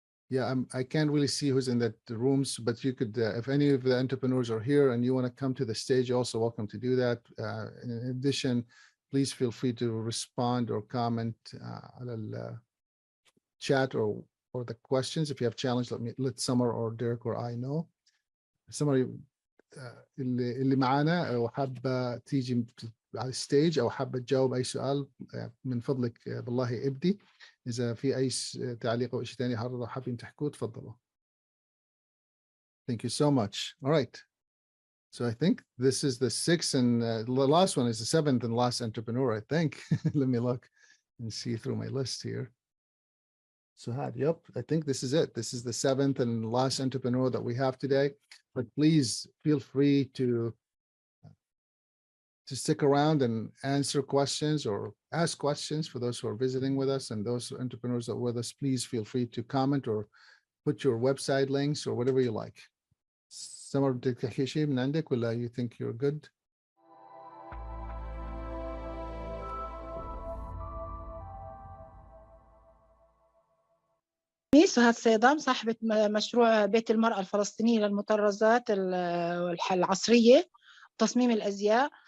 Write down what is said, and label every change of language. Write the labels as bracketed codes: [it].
[en] Yeah, I can't really see who's in the rooms, but you could, if any of the entrepreneurs are here and you want to come to the stage, you're also welcome to do that. In addition, please feel free to respond or comment on the chat or the questions. If you have challenge, let Summer or Derek or I know. [ar] Summer, اللي معانا وحابة تيجي على الستيج أو حابة تجاوب أي سؤال، من فضلك بالله ابدي. إذا في أي تعليق أو شيء ثاني حابين تحكوه تفضلوا. [en] Thank you so much. All right. So I think this is the 6th and the last one is the 7th and last entrepreneur, I think. Let me look and see through my list here. So yep, I think this is it. This is the 7th and last entrepreneur that we have today. But please feel free to to stick around and answer questions or ask questions for those who are visiting with us, and those entrepreneurs that are with us, please feel free to comment or put your website links or whatever you like. [ar] سمر بدك تحكي شيء من عندك ولا [en] you think you're good? [ar] سهاد صيدام صاحبة مشروع بيت المرأة الفلسطينية للمطرزات العصرية تصميم الأزياء.